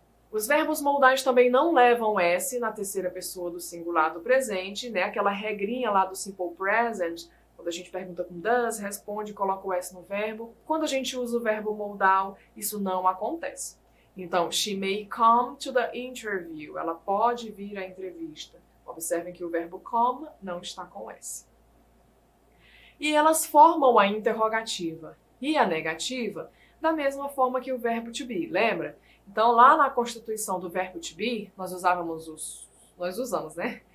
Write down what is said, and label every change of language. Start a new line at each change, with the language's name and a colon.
Portuguese: Os verbos modais também não levam S na terceira pessoa do singular do presente, né? Aquela regrinha lá do simple present, quando a gente pergunta com does, responde e coloca o S no verbo. Quando a gente usa o verbo modal, isso não acontece.
English: Então, she may come to the interview.
Portuguese: Ela pode vir à entrevista. Observem que o verbo come não está com S. E elas formam a interrogativa e a negativa da mesma forma que o verbo to be, lembra? Então, lá na constituição do verbo to be, nós usamos, né?